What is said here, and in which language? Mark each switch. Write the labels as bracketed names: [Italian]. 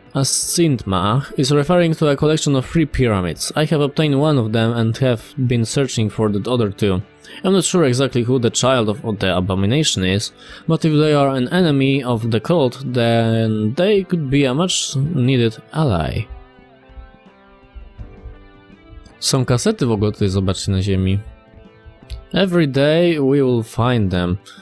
[English] As Sintma is referring to a collection of 3 pyramids. I have obtained one of them and have been searching for the other 2. I'm not sure exactly who the child of the abomination is, but if they are an enemy of the cult, then they could be a much needed ally. [Polish] Są kasety w ogóle tutaj, zobaczcie, na ziemi. [English] Every day we will find them.